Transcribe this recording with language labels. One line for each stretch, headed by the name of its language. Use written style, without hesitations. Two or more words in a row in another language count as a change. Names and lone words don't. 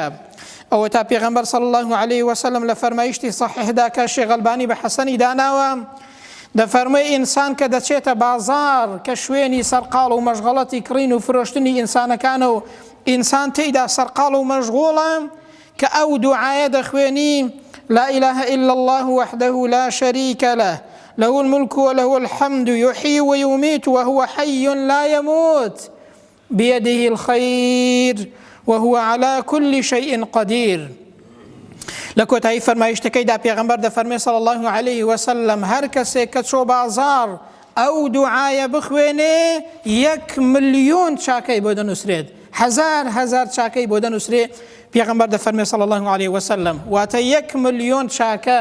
Central Kurdish: ئەوە تا پێغەمبەر
Arabic: صلی الله علیه وسلم
Central Kurdish: لە فەرمایشتی صحیحدا کە شێخ ئەلبانی بە حەسەنی داناوە دەفەرمووی ئینسان کە دەچێتە بازار کە شوێنی سەرقاڵ و مەشغەڵەتی کڕین و فرۆشتنی ئینسانەکانە و ئینسان تێیدا سەرقاڵ و مەشغوڵە کە ئەو دوعایە دەخوێنی
Arabic: لا إله إلا الله وحده لا شريك له له الملك وله الحمد يحيي ويميت وهو حي لا يموت بيده الخير وهو على كل شيء قدير.
Central Kurdish: لكوتاي فرمایشتەکەی دا پێغەمبەر دەفەرمێ
Arabic: صلی الله عليه وسلم
Central Kurdish: هەر کەسێک کە چۆ بازار ئەو دوعایە بخوێنێ 1 ملیۆن چاکەی بۆ دەنووسرێت، هەزار چاکەی بۆ دەنووسرێت. پێغەمبەر دەفەرمێ
Arabic: صلی الله عليه وسلم
Central Kurdish: واتە 1 ملیۆن چاکە.